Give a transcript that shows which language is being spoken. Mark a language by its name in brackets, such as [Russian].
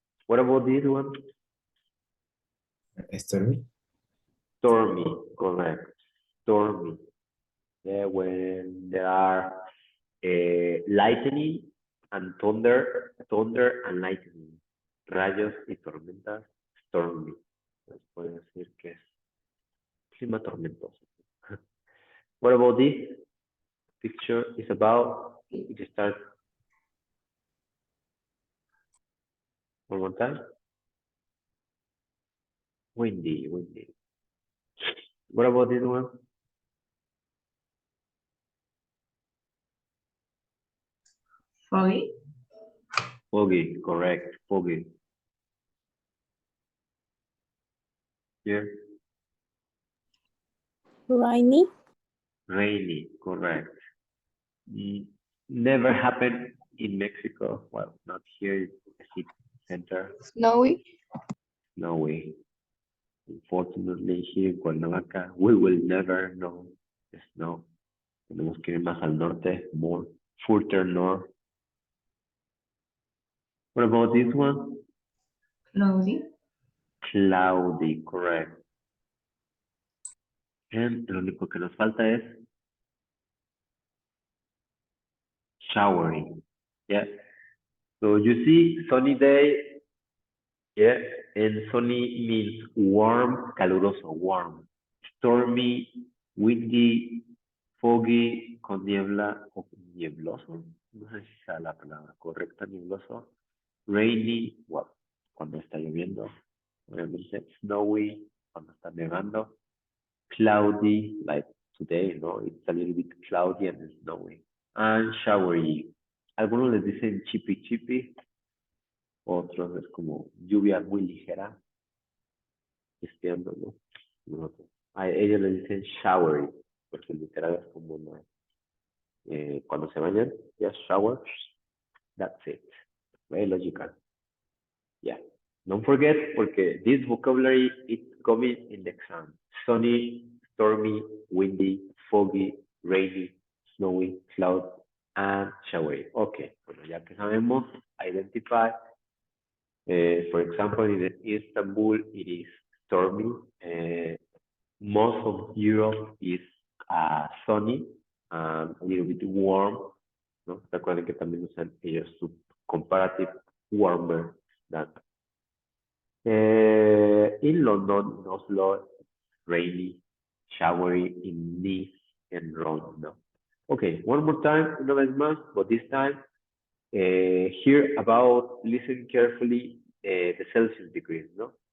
[English] What about this one? Stormy. Stormy, correct. Stormy. Yeah, when there are lightning and thunder and lightning. [Spanish] Rayos y tormentas, stormy. Les puedo decir que es clima tormentoso. [English] What about this? Picture is about, it starts one more time. Windy, windy. What about this one? Foggy. Foggy, correct, foggy. Here, Rainy, rainy, correct. Never happened in Mexico. Well, not here in the city center. snowy, Snowy. Unfortunately, here in Cuernavaca, we will never know the snow. [Spanish] Tenemos que ir más al norte, [English] more further north. What about this one? Cloudy. Cloudy, correct. [Spanish] And lo único que nos falta es showery. Yeah. [English] So you see, sunny day. Yeah. And sunny means warm, caluroso, warm. Stormy, windy, foggy, [Spanish] con niebla o niebloso. No sé si sea la palabra correcta, niebloso. [English] Rainy, well, [Spanish] cuando está lloviendo. Obviamente, snowy, cuando está nevando. [English] Cloudy, like today, no? It's a little bit cloudy and snowy. And showery. [Spanish] Algunos les dicen chippy chippy. Otros es como lluvia muy ligera. Espiando, ¿no? Nosotros. A ellos les dicen showery, porque literal es como una, cuando se bañan, [English] just shower, that's it. Very logical. Yeah. Don't forget, porque this vocabulary it's coming in the exam. Sunny, stormy, windy, foggy, rainy, snowy, cloud, and showery. Okay, [Spanish] bueno, ya que sabemos, [English] identify. For example, in Istanbul, it is stormy. Most of Europe is sunny and a little bit warm, ¿no? [Spanish] Recuerden que también usan ellos su [English] comparative warmer than. In London, in Oslo, rainy, showery in Nice and Rome, no? Okay, one more time, [Spanish] una vez más, [English] but this time, hear about, listen carefully, the Celsius degrees, no?